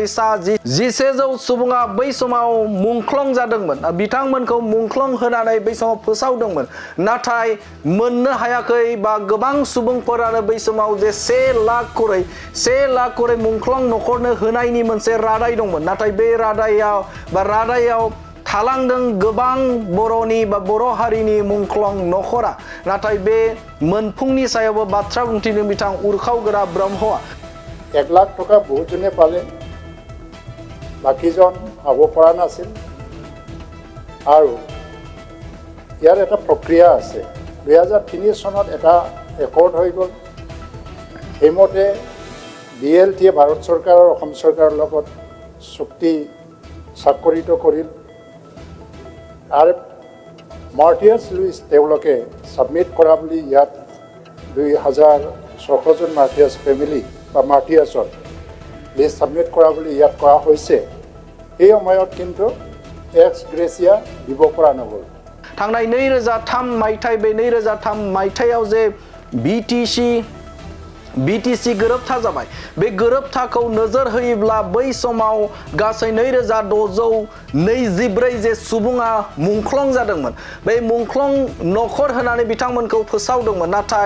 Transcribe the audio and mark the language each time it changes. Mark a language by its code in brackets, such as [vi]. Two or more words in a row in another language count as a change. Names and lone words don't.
[brx] सा 1100 सुबुङा बै समाव मुंख्लं जादोंमोन बिथांमोनखौ मुंख्लं होनानै बै समाव फोसावदोंमोन नाथाय मोननो हायाखै बा गोबां सुबुंफोरानो बै समाव जे 1 लाख करै मुंख्लं नखरनो होनायनि मोनसे रादाय दंमोन नाथाय बे रादायाव थालांदों गोबां बर'नि बा बर' हारिनि मुंख्लं नखरा नाथाय बे मोनफुंनि सायावबो बाथ्रा बुंथिदों बिथां उरखावगोरा ब्रह्मआ [as] ১ লাখ টকা বহুতজনে পালে बाकीজন পাব পৰা নাছিল আৰু ইয়াৰ এটা প্ৰক্ৰিয়া আছে 2003 চনত এটা একৰ্ড হৈ গ'ল সেইমতে বিএলটিয়ে ভাৰত চৰকাৰ আৰু অসম চৰকাৰৰ লগত চুক্তি স্বাক্ষৰিত কৰিল আৰু মাৰ্টিয়াৰ্ছ লুইচ তেওঁলোকে সাবমিট কৰা বুলি ইয়াত 2600 জন মাৰ্টিয়াৰ্ছ ফেমিলি বা মাৰ্টিয়াৰ্ছৰ লিষ্ট সাবমিট কৰা বুলি ইয়াত কোৱা হৈছে এই সময়ত কিন্তু এক্স গ্ৰেচিয়া দিব পৰা নগ'ল [brx] थांनाय 2003 मायथाइ बे 2003 मायथाइयाव जे बिटिसि गोरोबथा जाबाय बे गोरोबथाखौ नोजोर होयोब्ला बै समाव गासै 2624 जे सुबुङा मुंख्लं जादोंमोन बे मुंख्लं नखर होनानै बिथांमोनखौ फोसावदोंमोन नाथाय